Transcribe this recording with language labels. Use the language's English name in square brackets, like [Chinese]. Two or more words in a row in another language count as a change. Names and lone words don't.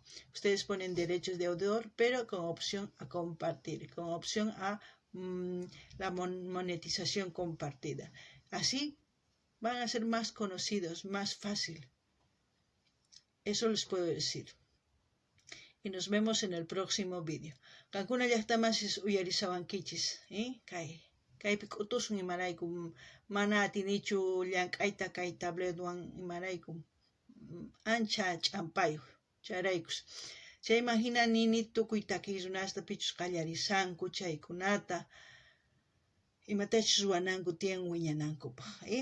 [Spanish] Ustedes ponen derechos de autor, pero con opción a compartir, con opción a la monetización compartida. Así van a ser más conocidos, más fácil. Eso les puedo decir. Y nos vemos en el próximo vídeo. [Quechua] Kankuna llaqtamas uyarisawankichis, kaypi k'utusun imaraykum, mana atinichu llank'ayta kay tabletwan imaraykum, ancha ch'ampayuq, chayraykus. Chayman hina nini tukuy takiy runasta pichus qallarisanku chaykunata, imatachus ruwananku tiyan wiñanankupaq.